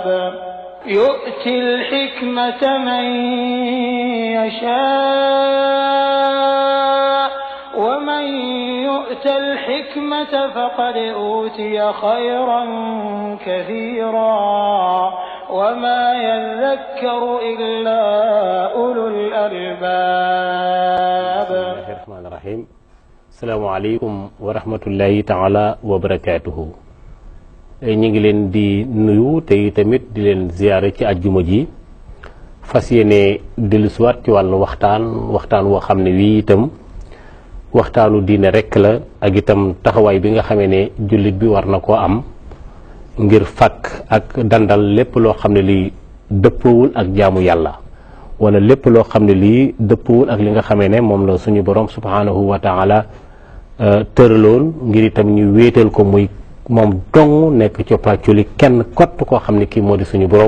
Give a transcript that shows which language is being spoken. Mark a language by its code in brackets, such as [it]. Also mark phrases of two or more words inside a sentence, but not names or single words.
[ar] يؤتي الحكمة من يشاء ومن يؤت الحكمة فقد أوتي خيرا كثيرا وما يذكر إلا أولو الألباب. بسم الله الرحمن الرحيم. السلام عليكم ورحمة الله تعالى وبركاته. [wo] ñi ngi leen di nuyu te tamit di leen ziyaare ci àjjuma ji fas yéene dellusiwaat ci wàllu waxtaan woo xam ne wii itam waxtaanu diine rekk la ak itam taxawaay bi nga xamee ne jullit bi war na koo am ngir fàkk ak dandal lépp loo xam ne lii dëppoowul ak jaamu yàlla wala lépp loo xam ne lii dëppoowul ak li nga xamee ne moom la suñu borom [ar] سبحانه وتعالى [wo] tëraloon ngir itam ñu wéetal ko muy moom dong nekk coppaculi kenn kott koo xam ne kii moo di suñu borom.